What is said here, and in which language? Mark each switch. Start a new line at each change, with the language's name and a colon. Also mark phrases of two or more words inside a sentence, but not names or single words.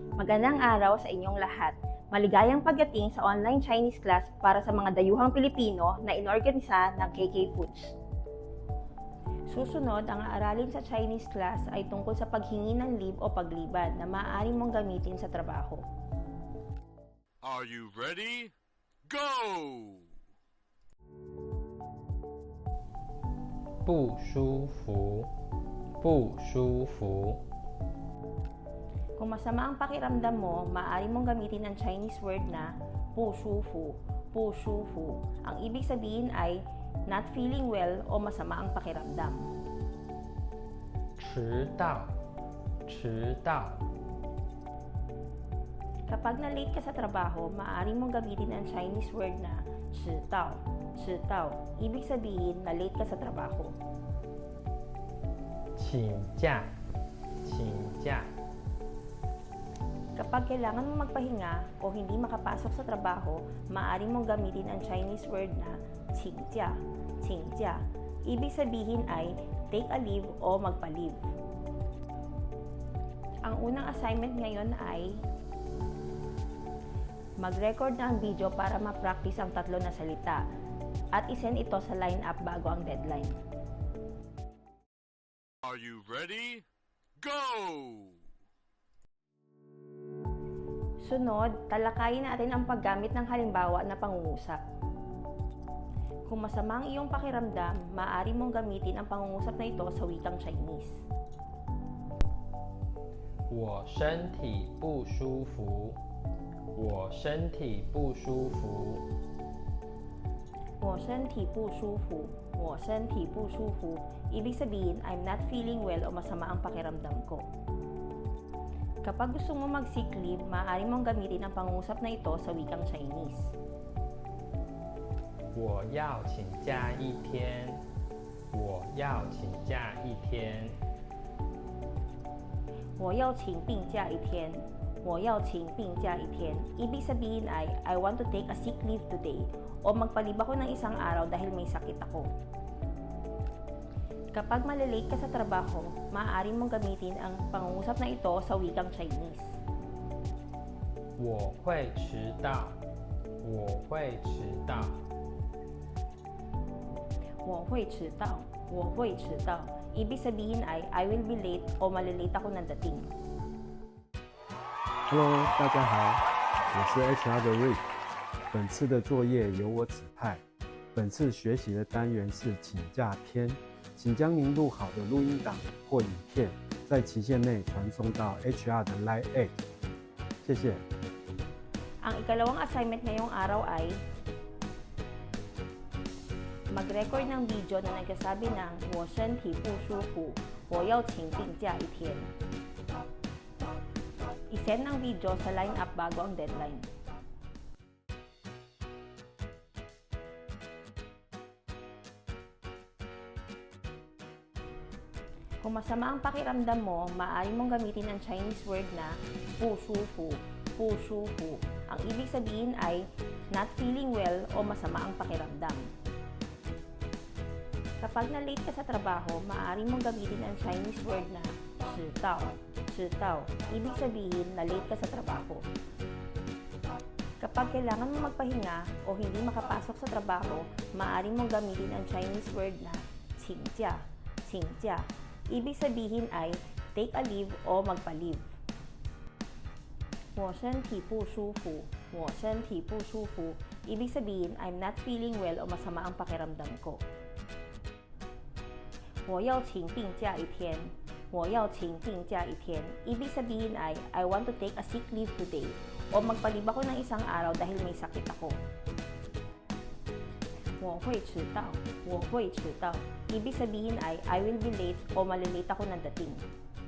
Filipino: Magandang araw sa inyong lahat. Maligayang pagdating sa
English: online Chinese class
Filipino: para sa mga dayuhang Pilipino na inorganisa ng KK Foods. Susunod, ang aaralin sa
English: Chinese class
Filipino: ay tungkol sa paghingi ng leave o pagliban na maaari mong gamitin sa trabaho.
English: Are you ready? Go!
Chinese: 不舒服，不舒服，
Filipino: Kung masama ang pakiramdam mo, maaari mong gamitin ang
English: Chinese word
Filipino: na
Chinese: 不舒服, 不舒服.
Filipino: Ang ibig sabihin ay
English: not feeling well
Filipino: o masama ang pakiramdam.
Chinese: 迟到，迟到，
Filipino: Kapag na-late ka sa trabaho, maaari mong gamitin ang
English: Chinese word
Filipino: na
Chinese: 迟到, 迟到.
Filipino: Ibig sabihin na late ka sa trabaho.
Chinese: 请假，请假，
Filipino: Kapag kailangan mong magpahinga o hindi makapasok sa trabaho, maaari mong gamitin ang
English: Chinese word
Filipino: na
Chinese: 请假, 请假.
Filipino: Ibig sabihin ay
English: take a leave
Filipino: o magpa-leave. Ang unang assignment ngayon ay mag-record ng video para ma-practice ang tatlo na salita at isend ito sa line-up bago ang deadline.
English: Are you ready? Go!
Filipino: Sunod, talakayin natin ang paggamit ng halimbawa na pangungusap. Kung masama ang iyong pakiramdam, maaari mong gamitin ang pangungusap na ito sa wikang Chinese.
Chinese: 我身体不舒服，我身体不舒服，我身体不舒服，我身体不舒服.
Filipino: Ibig sabihin,
English: I'm not feeling well
Filipino: o masama ang pakiramdam ko. Kapag gusto mo mag-
English: sick leave,
Filipino: maaari mong gamitin ang pangungusap na ito sa wikang Chinese.
Chinese: 我要请假一天，我要请假一天，我要请病假一天，我要请病假一天.
Filipino: Ibig sabihin ay,
English: I want to take a sick leave today
Filipino: o magpalib ako ng isang araw dahil may sakit ako. Kapag malilate ka sa trabaho, maaari mong gamitin ang pangungusap na ito sa wikang Chinese.
Chinese: 我会迟到，我会迟到，我会迟到，我会迟到.
Filipino: Ibig sabihin ay,
English: I will be late
Filipino: o malilate ako ng dating.
Chinese: Hello， 大家好，我是 HR 的 Rick。本次的作业由我指派。本次学习的单元是请假篇，请将您录好的录音档或影片，在期限内传送到 HR 的 Line@。谢谢。
Filipino: Ang ikalawang assignment ngayong araw ay mag-record ng video na nagsasabi ng
Chinese: 我身体不舒服，我要请病假一天.
Filipino: I-send ang video sa line-up bago ang deadline. Kung masama ang pakiramdam mo, maaari mong gamitin ang
English: Chinese word
Filipino: na
Chinese: 不舒服, 不舒服.
Filipino: Ang ibig sabihin ay
English: not feeling well
Filipino: o masama ang pakiramdam. Kapag na-late ka sa trabaho, maaari mong gamitin ang
English: Chinese word
Filipino: na
Chinese: 迟到, 迟到.
Filipino: Ibig sabihin na late ka sa trabaho. Kapag kailangan mong magpahinga o hindi makapasok sa trabaho, maaari mong gamitin ang
English: Chinese word
Filipino: na
Chinese: 请假, 请假.
Filipino: Ibig sabihin ay
English: take a leave
Filipino: o magpa-leave.
Chinese: 我身体不舒服，我身体不舒服.
Filipino: Ibig sabihin,
English: I'm not feeling well
Filipino: o masama ang pakiramdam ko.
Chinese: 我要请病假一天，我要请病假一天.
Filipino: Ibig sabihin ay,
English: I want to take a sick leave today
Filipino: o magpalib ako ng isang araw dahil may sakit ako.
Chinese: 我会迟到，我会迟到.
Filipino: Ibig sabihin ay,
English: I will be late
Filipino: o malilate ako ng dating.